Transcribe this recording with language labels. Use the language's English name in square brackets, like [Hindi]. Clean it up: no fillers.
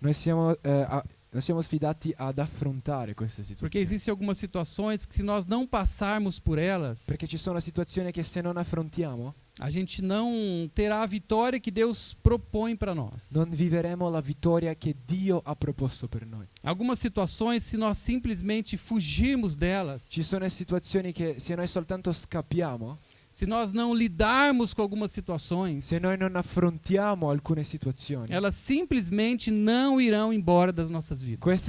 [Italian] noi siamo sfidati ad affrontare queste [Portuguese] Porque [Italian] situazioni. [Portuguese] existem algumas situações que se nós não passarmos por elas, [Italian] Perché ci sono situazioni che se non affrontiamo, [Portuguese] a gente não terá a vitória que Deus propõe para nós. [Italian] non viveremo la vittoria che Dio ha proposto per noi. [Portuguese] Algumas situações, se nós simplesmente fugirmos delas, [Italian] Ci sono situazioni che se noi soltanto scappiamo, [Portuguese] se nós não lidarmos com algumas situações, [Italian] se noi non affrontiamo alcune situazioni, [Portuguese] elas simplesmente não irão embora das nossas vidas.